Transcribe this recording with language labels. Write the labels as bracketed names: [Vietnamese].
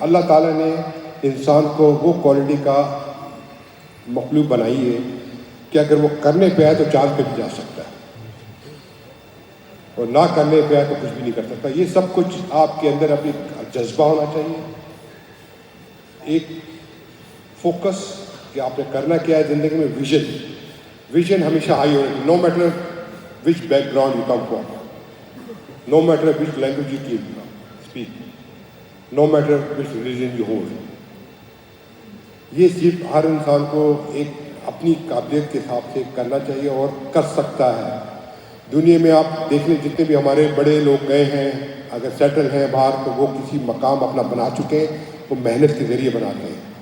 [Urdu] اللہ تعالیٰ نے انسان کو وہ کوالٹی کا مخلوق بنائی ہے کہ اگر وہ کرنے پہ آئے تو چاند پہ بھی جا سکتا ہے اور نہ کرنے پہ آئے تو کچھ بھی نہیں کر سکتا. یہ سب کچھ آپ کے اندر اپنی جذبہ ہونا چاہیے, ایک فوکس کہ آپ نے کرنا کیا ہے زندگی میں. ویژن ہمیشہ ہائی ہونا چاہیے, [English] No matter which background you come from, no matter which language you speak, no matter which religion you hold. [Urdu] یہ صرف ہر انسان کو ایک اپنی قابلیت کے حساب سے کرنا چاہیے اور کر سکتا ہے. دنیا میں آپ دیکھ لیں جتنے بھی ہمارے بڑے لوگ گئے ہیں اگر سیٹل ہیں باہر تو وہ کسی مقام اپنا بنا چکے ہیں, وہ محنت کے ذریعے بناتے ہیں.